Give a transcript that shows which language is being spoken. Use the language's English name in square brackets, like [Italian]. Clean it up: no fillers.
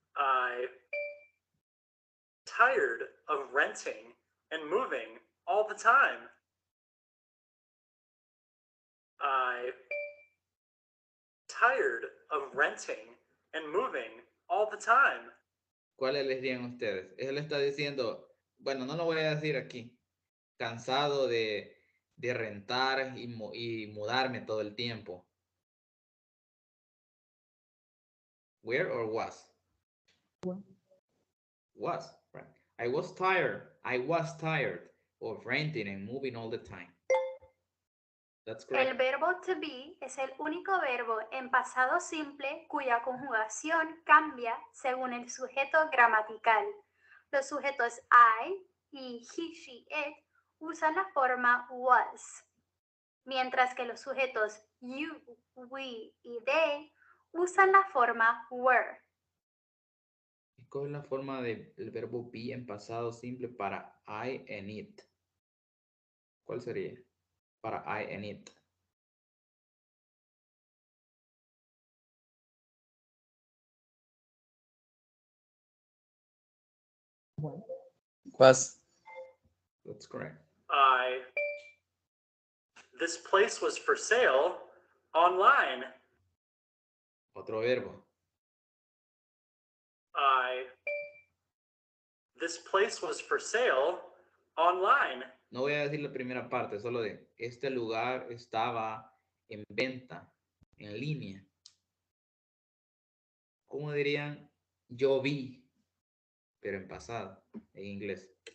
[English] I'm tired of renting and moving all the time. I'm tired of renting and moving all the time. [Spanish] ¿Cuál elegirían ustedes? Él está diciendo, bueno, no lo voy a decir aquí. Cansado de rentar y mudarme todo el tiempo. [English] Where or was? Was, right? I was tired of renting and moving all the time. That's correct. [Spanish] El verbo to be es el único verbo en pasado simple cuya conjugación cambia según el sujeto gramatical. Los sujetos I y he, she, it usan la forma was, mientras que los sujetos you, we y they usan la forma were. ¿Cuál es la forma del verbo be en pasado simple para I and it? ¿Cuál sería? Para I and it. [English] Was. That's correct. This place was for sale online. [Spanish] Otro verbo. [English] This place was for sale online. [Spanish] No voy a decir la primera parte, solo de este lugar estaba en venta, en línea. ¿Cómo dirían? Yo vi, pero en pasado, en inglés.